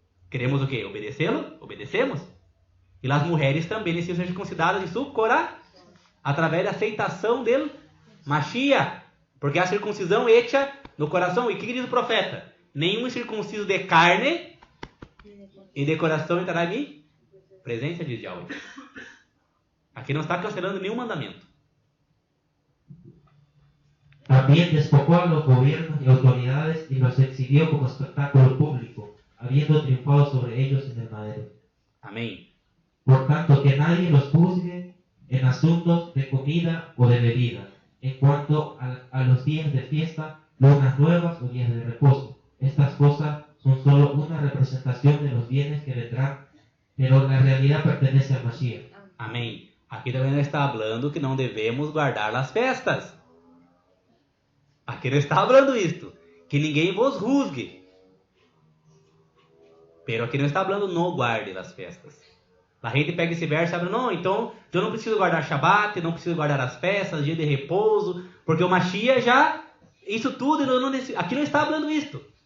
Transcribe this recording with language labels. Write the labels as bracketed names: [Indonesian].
[Portuguese] Queremos o quê? Obedecê-lo? Obedecemos. E as mulheres também necessitam ser circuncidadas de su coração, através da aceitação dele Mashiach. Porque a circuncisão hecha no coração. E o que diz o profeta? Nenhum circunciso de carne e de coração entrará em mim. Presença de Yahweh. Aqui não está cancelando nenhum mandamento. [Spanish] También despojó a los gobiernos y autoridades y los exhibió como espectáculo público, habiendo triunfado sobre ellos en el madero. [Portuguese] Amém. [Spanish] Por tanto, que nadie los juzgue en asuntos de comida o de bebida, en cuanto a los días de fiesta, lunas nuevas o días de reposo. Estas cosas son solo una representación de los bienes que vendrán, pero la realidad pertenece al Mashiach. [Portuguese] Amém. Aqui também não está falando que não devemos guardar as festas. Aqui não está falando isto. Que ninguém vos juzgue. Pero aqui não está falando não guarde as festas. A gente pega esse verso e fala, não, então eu não preciso guardar Shabat, não preciso guardar as festas, dia de repouso, porque o Mashiach já, isso tudo, aqui não está falando isto.